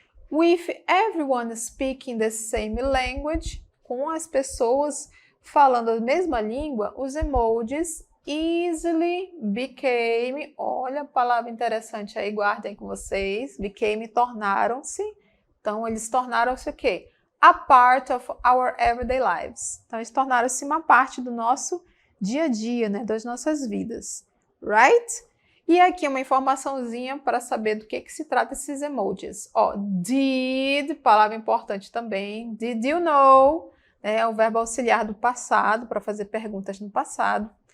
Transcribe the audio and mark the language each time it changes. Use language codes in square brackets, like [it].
[en] With everyone speaking the same language, [pt] com as pessoas falando a mesma língua, os emojis [en] easily, became, [pt] olha a palavra interessante aí, guardem com vocês, [en] became, [pt] tornaram-se, então eles tornaram-se o quê? [en] A part of our everyday lives. [pt] Então eles tornaram-se uma parte do nosso dia a dia, né, das nossas vidas, [en] right? [pt] E aqui uma informaçãozinha para saber do que se trata esses emojis. Ó, did, palavra importante também, [en] did you know, [pt] é o verbo auxiliar do passado, para fazer perguntas no passado.